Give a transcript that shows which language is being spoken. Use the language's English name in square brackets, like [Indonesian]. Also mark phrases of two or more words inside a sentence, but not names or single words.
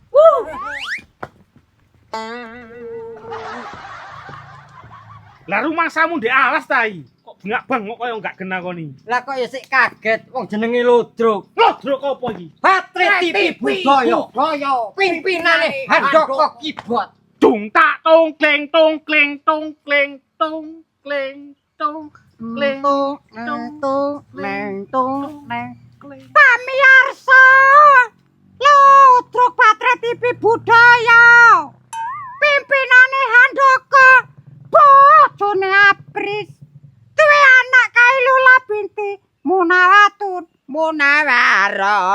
[Javanese] Lah rumangsamu ndek alas ta iki? Kok bengak bangok kaya enggak kena koni. Lah kok ya sik kaget wong jenenge Ludruk. Ludruk apa iki? Patri TV Budaya. Pimpinane Handoko Kibot. Dung tak tong kleng tong kleng tong kleng tong kleng tung le Pamirsa, Ludruk Patra TV Budaya. Pimpinane Handoko, bojone Apris. Duwe anak Kailula binti Munawatun Munawara.